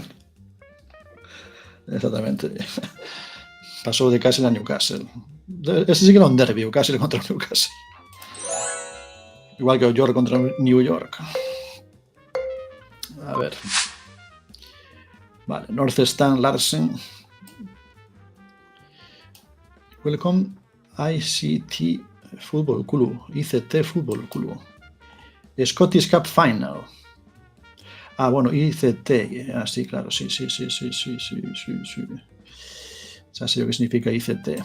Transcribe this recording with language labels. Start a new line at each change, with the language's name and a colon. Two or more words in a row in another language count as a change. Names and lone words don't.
Galician: Exactamente. Pasou de Kassel a Newcastle. Ese sí que era un derbi, o Kassel contra o Newcastle. Igual que o York contra New York. A ver. Vale, North Stan Larsen.
English: Welcome ICT Football Club. ICT Football Club. Scottish Cup Final.
Galician: Ah, bueno, ICT. Ah, sí, claro, sí.
Spanish: Ya sé lo que significa ICT.